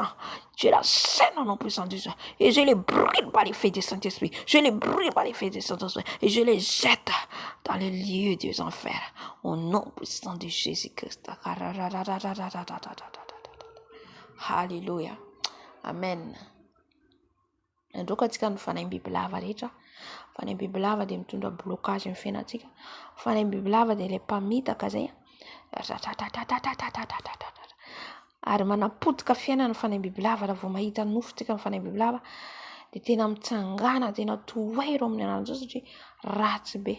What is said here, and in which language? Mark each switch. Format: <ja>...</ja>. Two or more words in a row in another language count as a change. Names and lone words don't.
<fr>Je la chaîne au nom puissant de Dieu et je les brûle par les feux du Saint-Esprit. Je les brûle par les feux du Saint-Esprit et je les jette dans les lieux des enfers au nom puissant de Jésus-Christ. Alléluia. Amen.</fr> <mg>Androkantsika ny fanahy bibilava rehetra. Fanahy bibilava dia mitondra blocage amin'ny fiainantsika. Fanahy bibilava dia ilay mpamitaka zay ary manapotika fiainana ny fanahy bibilava raha vao mahita nofotsika ny fanahy bibilava dia tena mitsangana, tena tohairo amin'ny anaran'Jesosy satria ratsy be.</mg>